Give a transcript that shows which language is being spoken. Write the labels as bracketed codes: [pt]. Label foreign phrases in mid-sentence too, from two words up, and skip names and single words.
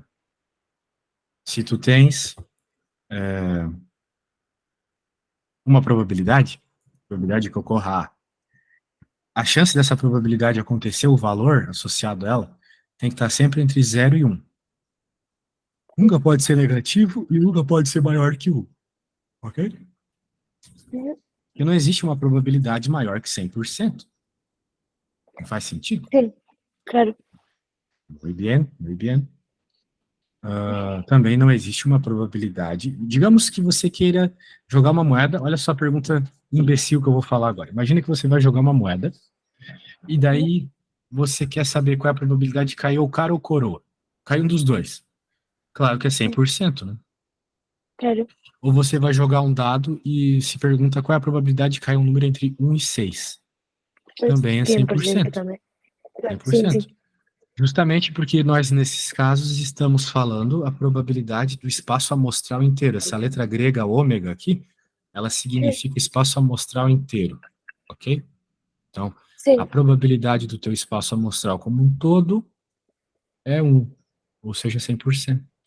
[pt] Se tu tens uma probabilidade que ocorra a chance dessa probabilidade acontecer, o valor associado a ela, tem que estar sempre entre 0 e 1. Nunca pode ser negativo e nunca pode ser maior que 1. Ok? Porque não existe uma probabilidade maior que 100%. Não faz sentido? [es] sí, claro, Muy bien, muy bien. [pt] Também não existe uma probabilidade. Digamos que você queira jogar uma moeda. Olha só a pergunta imbecil que eu vou falar agora. Imagina que você vai jogar uma moeda e daí você quer saber qual é a probabilidade de cair ou cara ou coroa. Cai um dos dois. Claro que é 100%, né? [es] claro, [pt] Ou você vai jogar um dado e se pergunta qual é a probabilidade de cair um número entre 1 e 6. [es] pues [pt] Também é 100% 100%. [es] también. Sí, 100%. sí, [pt] Justamente porque nós, nesses casos, estamos falando a probabilidade do espaço amostral inteiro. Essa letra grega ômega aqui, ela [es] sí, [pt] significa espaço amostral inteiro, ok? Então, a [es] sí, [pt] probabilidade do teu espaço amostral como um todo é 1, ou seja, 100%.